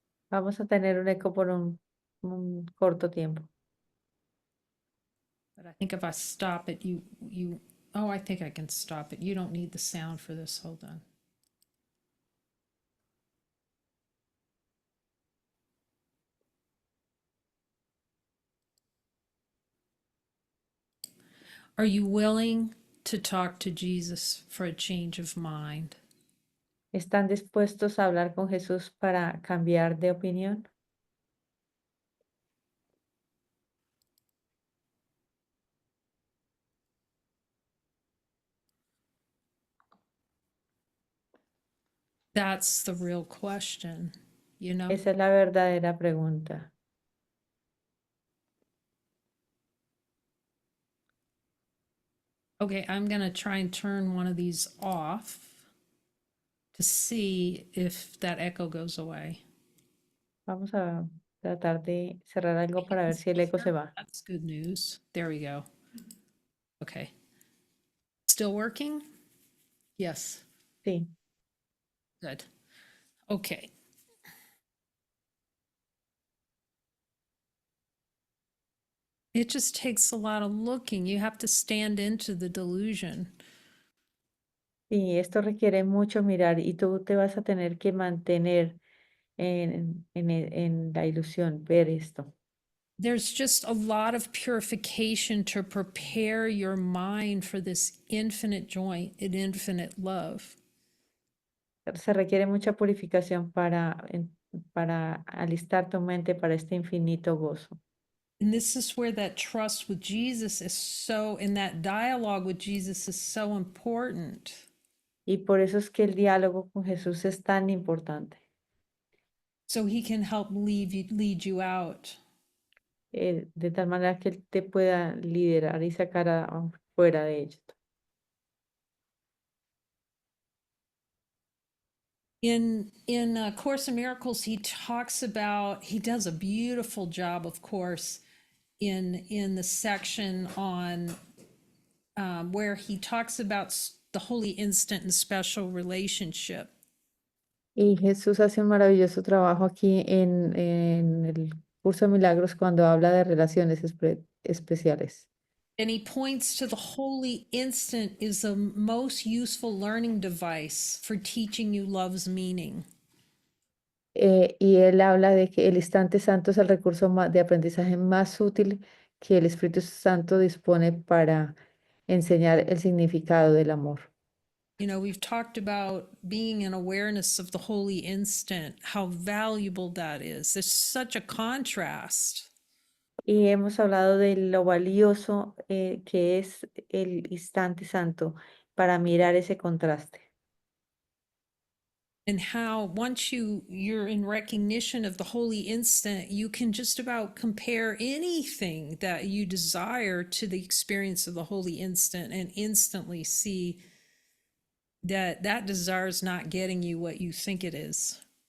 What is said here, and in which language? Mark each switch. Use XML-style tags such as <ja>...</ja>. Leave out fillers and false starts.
<es>Vamos a tener un eco por un corto tiempo.</es> <en>But I think if I stop it, oh, I think I can stop it. You don't need the sound for this. Hold on. Are you willing to talk to Jesus for a change of mind?</en> <es>¿Están dispuestos a hablar con Jesús para cambiar de opinión?</es> <en>That's the real question, you know?</en> <es>Esa es la verdadera pregunta.</es> <en>Okay, I'm going to try and turn one of these off to see if that echo goes away.</en> <es>Vamos a tratar de cerrar algo para ver si el eco se va.</es> <en>That's good news. There we go. Okay. Still working? Yes.</en> <es>Sí.</es> <en>Good. Okay. It just takes a lot of looking. You have to stand into the delusion.</en> <es>Y esto requiere mucho mirar y tú te vas a tener que mantener en la ilusión, ver esto.</es> <en>There's just a lot of purification to prepare your mind for this infinite joy and infinite love.</en> <es>Se requiere mucha purificación para alistar tu mente para este infinito gozo.</es> <en>And this is where that trust with Jesus is so, and that dialogue with Jesus is so important.</en> <es>Y por eso es que el diálogo con Jesús es tan importante,</es> <en>So he can help lead you out.</en> <es>de tal manera que Él te pueda liderar y sacar fuera de esto.</es> <en>In Course in Miracles, he does a beautiful job, of course, in the section on where he talks about the holy instant and special relationship.</en> <es>Y Jesús hace un maravilloso trabajo aquí en el curso de milagros cuando habla de relaciones especiales.</es> <en>And he points to the holy instant is the most useful learning device for teaching you love's meaning.</en> <es>Y él habla de que el instante santo es el recurso de aprendizaje más útil que el Espíritu Santo dispone para enseñar el significado del amor.</es> <en>You know, we've talked about being in awareness of the holy instant, how valuable that is. There's such a contrast.</en> <es>Y hemos hablado de lo valioso que es el instante santo para mirar ese contraste.</es> <en>and how once you're in recognition of the holy instant, you can just about compare anything that you desire to the experience of the holy instant and instantly see that that desire is not getting you what you think it is.</en>